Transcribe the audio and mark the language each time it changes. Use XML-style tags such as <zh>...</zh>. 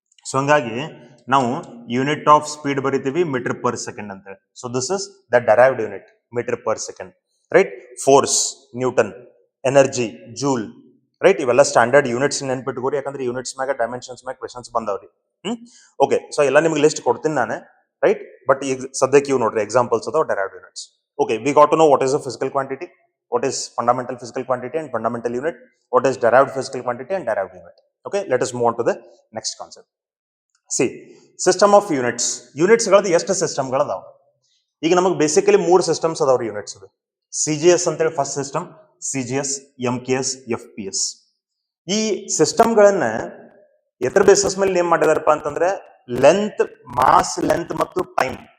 <kn>So ಹಂಗಾಗಿ ನಾವು unit of speed ಬರಿತೀವಿ ಮೀಟರ್ ಪರ್ ಸೆಕೆಂಡ್ ಅಂತ.</kn> <en>So this is the derived unit, metre per second.</en> <kn>Right.</kn> <en>Force newton, energy joule, right.</en> <kn>ಇವೆಲ್ಲ standard units ನೆನ್ಪಿಟ್ಕೋರಿ, ಯಾಕಂದ್ರೆ units ಮ್ಯಾಗ dimensions ಮ್ಯಾಗ questions ಬಂದವ್ರಿ. Okay, so ಎಲ್ಲ ನಿಮ್ಗೆ ಲಿಸ್ಟ್ ಕೊಡ್ತೀನಿ ನಾನು, ರೈಟ್. ಬಟ್ ಈಗ ಸದ್ಯಕ್ಕೆ ಇವು ನೋಡ್ರಿ ಎಕ್ಸಾಂಪಲ್ಸ್ ಅದಾವ ಡೆರೈವ್ಡ್ units.</kn> <en>Okay, we got to know what is a physical quantity, what is fundamental physical quantity and fundamental unit, what is derived physical quantity and derived unit. Okay, let us move on to the next concept. See, system of units.</en> <kn>Units ಗಳದ್ದು ಎಷ್ಟು system ಗಳದಾವ? ಈಗ ನಮಗೆ basically 3 systems ಅದಾವ್ರಿ units. CGS ಅಂತ ಹೇಳಿ first system, CGS, MKS, FPS. ಈ system ಗಳನ್ನ ಎದ್ರ basis ಮೇಲೆ ನೇಮ್ ಮಾಡಿದಾರಪ್ಪ ಅಂತಂದ್ರೆ ಲೆಂತ್, ಮಾಸ್, ಲೆಂತ್ ಮತ್ತು ಟೈಮ್.</kn>